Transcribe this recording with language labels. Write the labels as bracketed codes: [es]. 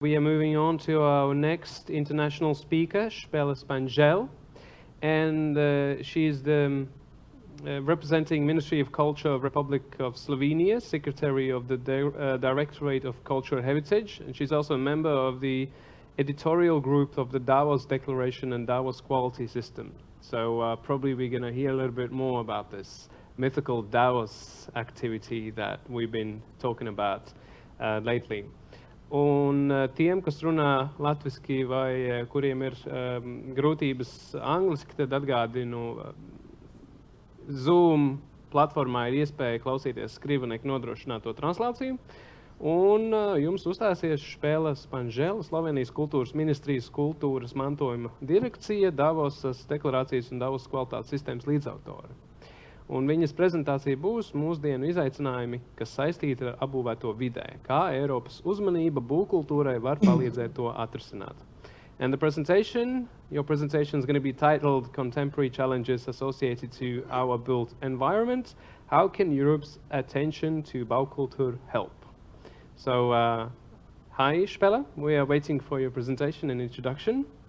[en] We are moving on to our next international speaker, Špela Spanžela, and she is the representing Ministry of Culture of Republic of Slovenia, Secretary of the Directorate of Cultural Heritage, and she's also a member of the editorial group of the Davos Declaration and Davos Quality System. So probably we're going to hear a little bit more about this mythical Davos activity that we've been talking about lately. [lv] Un tiem, kas runā latviski vai kuriem ir grūtības angliski, tad atgādinu, Zoom platformā ir iespēja klausīties skrivenieku nodrošināto translāciju. Un jums uzstāsies Špela Spanžela, Slovēnijas Kultūras ministrijas kultūras mantojuma direkcija, Davosas deklarācijas un Davosas kvalitātes sistēmas līdzautore. Un viņas prezentācija būs Mūsdienu izaicinājumi, kas saistīti ar apbūvēto vidē, kā Eiropas uzmanība Būvkultūrai var palīdzēt to atrisināt. [en] And your presentation is going to be titled Contemporary Challenges Associated to Our Built Environment. How can Europe's attention to Būvkultūra help? So, hi Špela, we are waiting for your presentation and introduction.